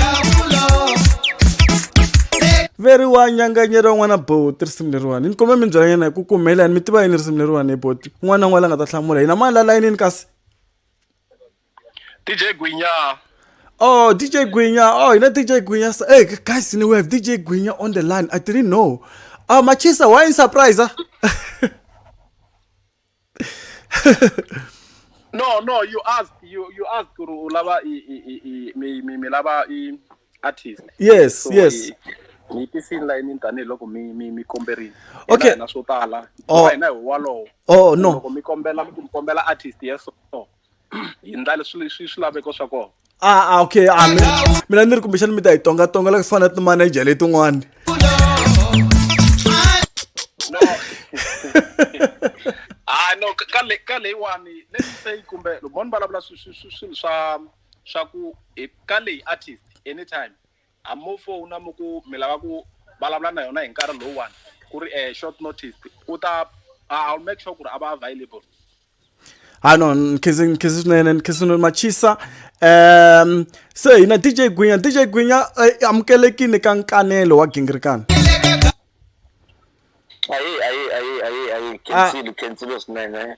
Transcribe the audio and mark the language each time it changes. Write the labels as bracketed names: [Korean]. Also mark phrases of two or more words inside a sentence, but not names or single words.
[Tsonga] Very Wanyanganyeriwa n'wana Boti risimu leriwani ni kume mi byela yena hi ku kumela mi tiva yini risimu leriwani hi Boti n'wana n'wana nga ta hlamula hina mani la layinini kasi DJ Gwinya. Oh, DJ Gwinya. Oh, hina DJ Gwinya. [English] Hey guys, we have DJ Gwinya on the line. I didn't know. Machisa, why in surprise? No, you asked [Tsonga] ulava mi lava [English] artist. Yes, so, yes. [Tsonga] Ni tisini la ini tani loko mi komberini. [English] Okay. [Tsonga] Na swo tala. Oh. Walo. [English] Oh, no. [Tsonga] Loko mi kombela [English] artist yes so. [Tsonga] Yindla swi laveko swa kona. [English] Okay. [Tsonga] Mina ni ri kumbexana mi ta hi tonga la ku fana na ti-manager letin'wani. [English] No. [Tsonga] No, ka leyiwani [English] let's say [Tsonga] kumbe loko va vulavula swilo swa ku ka leyi [English] artist anytime [Tsonga] mo phone mo ku mi lava ku vulavula na yona hi nkarhi lowuwani ku ri [English] short notice I'll make sure [Tsonga] ku ri a va available. No, nkhizi swinene nkhizi machisa. So hina DJ Gwinya amukelekini ka Nkanelo wa Gingirikani. Ayi, kensilo swinene.